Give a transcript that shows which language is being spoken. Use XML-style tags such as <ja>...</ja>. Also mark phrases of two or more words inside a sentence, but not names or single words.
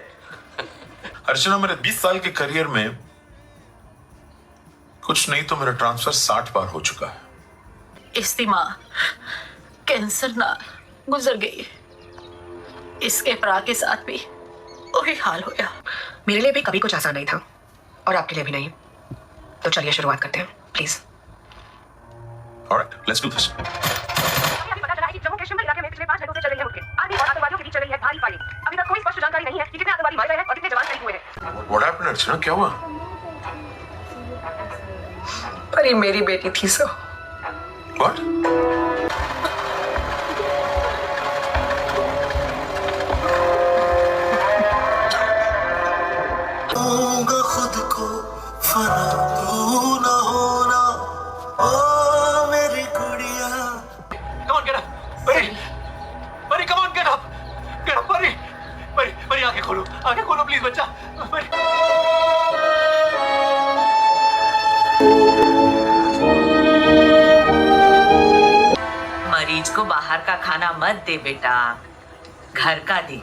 <hi>अर्चना, मेरे 20 साल के करियर में कुछ नहीं तो मेरा ट्रांसफर 60 बार हो चुका है। इसकी माँ कैंसर ना गुजर गई, इसके भरा के साथ भी वही हाल हो गया। मेरे लिए भी कभी कुछ आसान नहीं था और आपके लिए भी नहीं। तो चलिए शुरुआत करते हैं प्लीज।</hi> <en>Alright, let's do this.</en> <hi>अभी पता चला है कि जम्मू कश्मीर इलाके में पिछले 5 घंटों से चल रही है मुठभेड़। आर्मी और आतंकवादियों के बीच चल रही है भारी फायरिंग। अभी तक कोई स्पष्ट जानकारी नहीं है कि कितने आतंकवादी मारे गए हैं और कितने जवान शहीद हुए हैं।</hi> <en>What happened,</en> <hi>अर्चना? क्या हुआ? परी मेरी बेटी थी सो।</hi> <en>What?</en> <hi>खुद को फना तू ना होना, ओ मेरी गुड़िया।</hi> <en>Come on, get up, परी, परी, come on, get up,</en> <hi>परी, परी, परी, आंखें खोलो प्लीज बच्चा, परी। मरीज को बाहर का खाना मत दे बेटा, घर का दे।</hi>